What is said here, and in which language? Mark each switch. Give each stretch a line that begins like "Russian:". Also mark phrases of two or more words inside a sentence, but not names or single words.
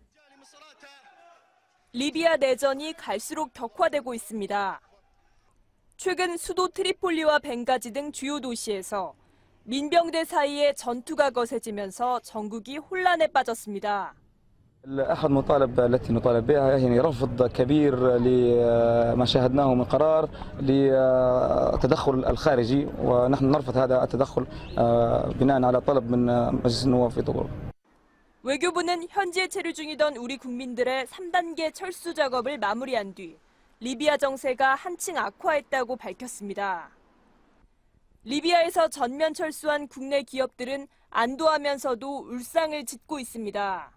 Korean: 리비아 내전이 갈수록 격화되고 있습니다. 최근 수도 트리폴리와 벵가지 등 주요 도시에서 민병대 사이에 전투가 거세지면서 전국이 혼란에 빠졌습니다.
Arabic: أحد المطالب التي نطالب بها يعني رفض كبير لما شاهدناه من قرار للتدخل الخارجي ونحن نرفض هذا التدخل بناء على طلب من مجلس النواب في طبرق.
Korean: 외교부는 현지에 체류 중이던 우리 국민들의 3단계 철수 작업을 마무리한 뒤 리비아 정세가 한층 악화했다고 밝혔습니다. 리비아에서 전면 철수한 국내 기업들은 안도하면서도 울상을 짓고 있습니다.